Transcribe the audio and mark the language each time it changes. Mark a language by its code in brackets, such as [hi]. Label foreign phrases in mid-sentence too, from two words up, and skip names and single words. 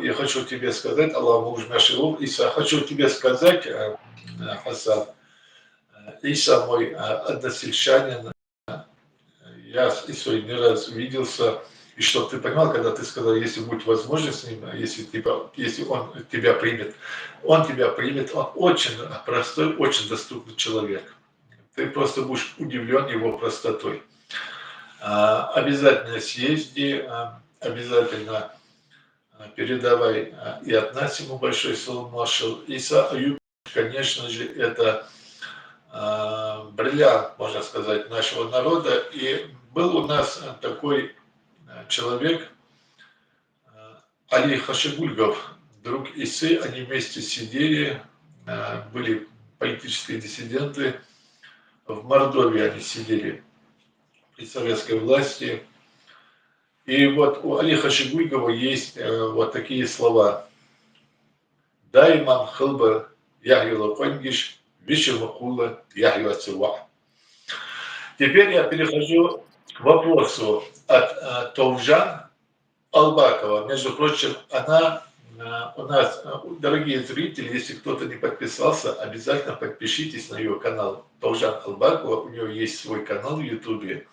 [ru] Я хочу тебе сказать, Аллах Муж Нашилов, Иса, хочу тебе сказать, Хасан, Иса мой односельчанин, я с Исой не раз виделся, и чтобы ты понимал, когда ты сказал, если будет возможность с ним, если он тебя примет, он очень простой, очень доступный человек. Ты просто будешь удивлен его простотой. Обязательно съезди, обязательно передавай и от нас ему большой [inh] салам маршал. [ru] Иса Аюб, конечно же, это бриллиант, можно сказать, нашего народа. И был у нас такой человек, Али Хашигульгов, друг Исы, они вместе сидели, были политические диссиденты, в Мордовии они сидели при советской власти. И вот у Али Хашигульгова есть вот такие слова. [inh] Дайман хылба яхила пангиш, вишемакула яхила цива. [ru] Теперь я перехожу к вопросу от Товжан Албакова. Между прочим, она у нас, дорогие зрители, если кто-то не подписался, обязательно подпишитесь на ее канал. Товжан Албакова, у нее есть свой канал в Ютубе.